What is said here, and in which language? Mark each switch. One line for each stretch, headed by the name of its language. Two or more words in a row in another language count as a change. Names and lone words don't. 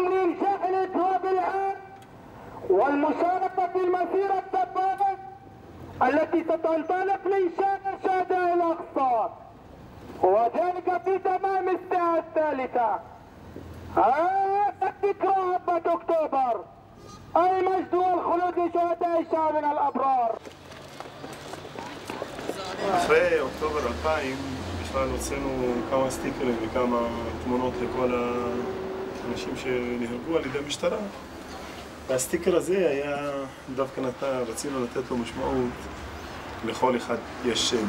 Arabic: لإنشاء الإضراب العام والمشاركة في المسيرة السبابة التي ستنطلق من شارع الشهداء الأقصى وذلك في تمام الساعة الثالثة. الذكرى هبة أكتوبر المجد والخلود لشهداء شعبنا الأبرار.
Hebrew: אחרי אוקטובר 2000 בכלל הוצאנו כמה סטיקרים וכמה תמונות לכל האנשים שנהרגו על ידי המשטרה. והסטיקר הזה היה דווקא רצינו לתת לו משמעות, לכל אחד יש שם.